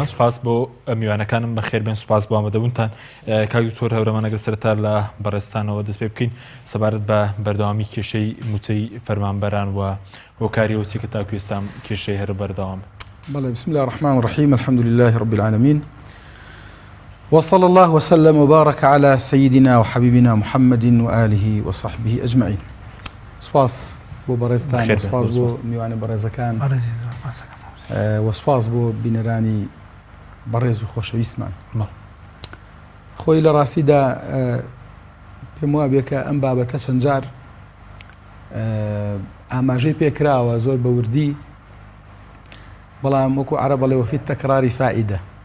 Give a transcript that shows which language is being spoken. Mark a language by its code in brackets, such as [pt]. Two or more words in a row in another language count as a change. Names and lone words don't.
[ckb] سوپاس بۆ میوانەکانم بەخێربێن، سوپاس بۆ ئامادەبوونتان. کاک دکتۆر هەورەمانەگەر سەرەتا لە بەڕێستانەوە دەست پێ بکەین سەبارەت بە بەردەوامی کێشەی موچەی فەرمانبەران و هۆکاریەوە چی کە تاکو ئێستا کێشەی هەر بەردەوام. [ar] بەڵێ بسم الله الرحمن الرحيم الحمد لله رب العالمين وصلى الله وسلم وبارك على سيدنا وحبيبنا محمد وآله وصحبه أجمعين. [ckb] سپاس بۆ بەڕێزتان، سپاس بۆ میوانی بەڕێزەکان وەسپاس بۆ بینەرانی بەڕێز و خۆشەویستمان. خۆی لە ڕاستیدا پێم وابێ کە ئەم بابەتە چەند جار ئاماژەی پێکراوە زۆر بە وردی، بەڵام وەکو عەرەب بەڵێ [ar] وەفی تەکراری فائیدە.